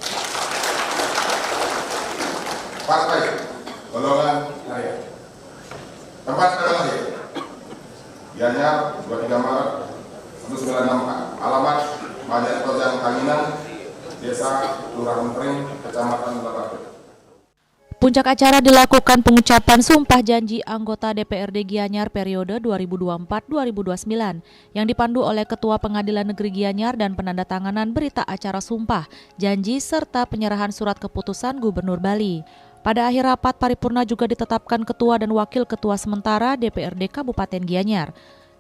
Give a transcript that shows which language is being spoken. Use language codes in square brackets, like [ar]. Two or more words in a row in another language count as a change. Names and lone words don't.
[id] Partai Golongan Karya. Tempat tanggal lahir Gianyar 23 Maret 1994. Alamat Banjar Tojang Kanginan, Desa Kelurahan Pring, Kecamatan Labatu. Puncak acara dilakukan pengucapan sumpah janji anggota DPRD Gianyar periode 2024-2029 yang dipandu oleh Ketua Pengadilan Negeri Gianyar dan penandatanganan berita acara sumpah, janji serta penyerahan surat keputusan Gubernur Bali. Pada akhir rapat paripurna juga ditetapkan Ketua dan Wakil Ketua sementara DPRD Kabupaten Gianyar.